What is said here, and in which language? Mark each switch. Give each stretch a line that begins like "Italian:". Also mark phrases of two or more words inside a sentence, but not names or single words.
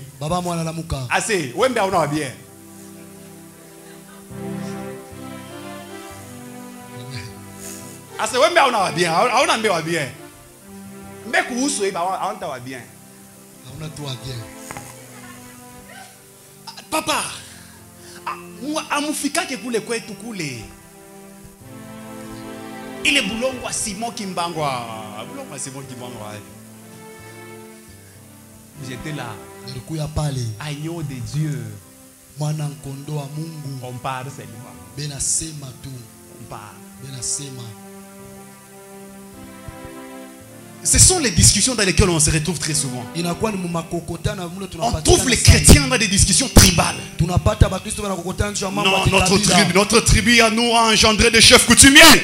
French: Assez. On a bien. On a bien. Mais papa,
Swahili: amufika ke kule kwetu kule. Ile bulongo wa Simon Kimbangwa. Bulongo wa Simon Kimbangwa.
French: J'étais là.
Swahili: Nilikuya pale.
French: Agneau de Dieu.
Swahili: Mwana nkondo wa Mungu.
French: On parle seulement.
Swahili: Bena sema tu.
French: On parle.
Swahili: Bena sema.
French: Ce sont les discussions dans lesquelles on se retrouve très souvent. On trouve les chrétiens dans des discussions tribales. Non, notre tribu à nous a engendré des chefs coutumiers.